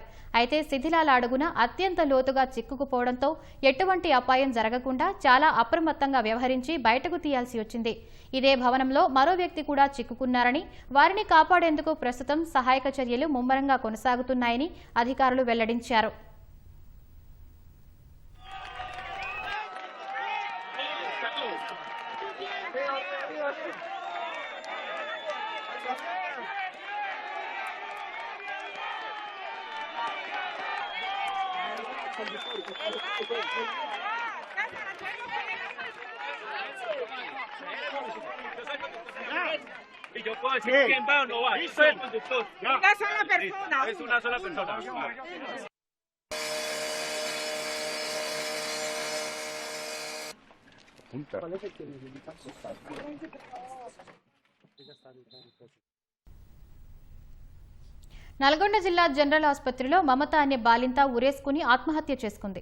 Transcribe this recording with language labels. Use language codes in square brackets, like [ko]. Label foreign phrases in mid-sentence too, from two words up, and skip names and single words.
[te] అయితే శిథిలాల అడుగున అత్యంత లోతుగా చిక్కుకుపోవడంతో ఎటువంటి అపాయం జరగకుండా చాలా అప్రమత్తంగా వ్యవహరించి బయటకు తీయాల్సి వచ్చింది. ఇదే భవనంలో మరో వ్యక్తి కూడా చిక్కుకున్నారని, వారిని కాపాడేందుకు ప్రస్తుతం సహాయక చర్యలు ముమ్మరంగా కొనసాగుతున్నాయని అధికారులు వెల్లడించారు. [es] Y yo puedo decir quién va o no va. Yo soy el conductor. Una sola persona. Es una sola persona. [te] నల్గొండ జిల్లా జనరల్ ఆసుపత్రిలో మమత అనే బాలింత ఉరేసుకుని ఆత్మహత్య చేసుకుంది.